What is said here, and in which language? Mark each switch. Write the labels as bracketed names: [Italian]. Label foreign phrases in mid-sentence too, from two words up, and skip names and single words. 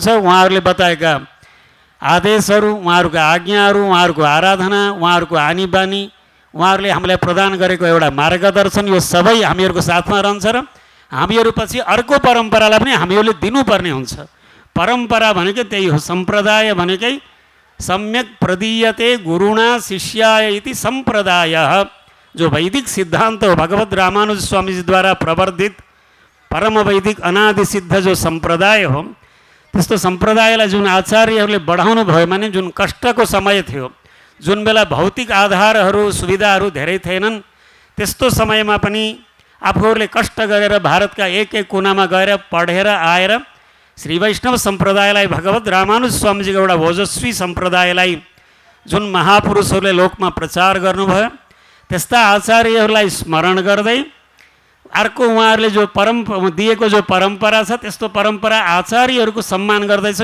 [Nepali] उहाँहरूले बताएका आदेशहरू, उहाँहरूको आज्ञाहरू, उहाँहरूको आराधना, उहाँहरूको आनी बानी, उहाँहरूले हामीलाई प्रदान गरेको एउटा मार्गदर्शन यो सबै हामीहरूको साथमा रहन्छ र हामीहरू पछि अर्को परम्परालाई पनि हामीहरूले दिनुपर्ने हुन्छ। परम्परा भनेकै त्यही हो। सम्प्रदाय भनेकै [Sanskrit] सम्यक प्रदीयते गुरुणा शिष्याय इति सम्प्रदायः, [Nepali] जो वैदिक सिद्धान्त हो भगवत रामानुज स्वामीजीद्वारा प्रवर्धित परम वैदिक अनादि सिद्ध जो सम्प्रदाय हो, त्यस्तो सम्प्रदायलाई जुन आचार्यहरूले बढाउनु भयो भने जुन कष्टको समय थियो, जुन बेला भौतिक आधारहरू सुविधाहरू धेरै थिएनन्, त्यस्तो समयमा पनि आफूहरूले कष्ट गरेर भारतका एक एक कुनामा गएर पढेर आएर श्री वैष्णव सम्प्रदायलाई भगवत रामानुज स्वामीजीको एउटा ओजस्वी सम्प्रदायलाई जुन महापुरुषहरूले लोकमा प्रचार गर्नुभयो त्यस्ता आचार्यहरूलाई स्मरण गर्दै अर्को उहाँहरूले जो दिएको जो परम्परा छ त्यस्तो परम्परा आचार्यहरूको सम्मान गर्दैछ।